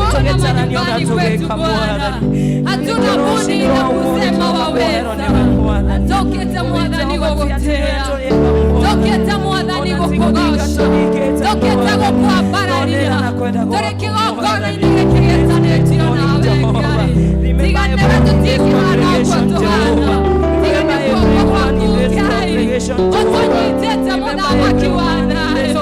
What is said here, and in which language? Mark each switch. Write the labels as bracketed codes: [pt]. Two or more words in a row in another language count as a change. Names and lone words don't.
[sw] tena manyumbani kwetu Bwana. Hatuna budi ila kusema waweza. [ki] Toketa mwathani gogotea, toketa mwathani gokogosha, toketa gokwabararira, turi kigongona-inĩ gĩkĩgĩtanĩtio nawe Ngai. Tiganĩra tũtingĩhana ũguo tũhana, tigana guoko gwaku Ngai, ũtũnyitĩte mũthamaki wa thayũ.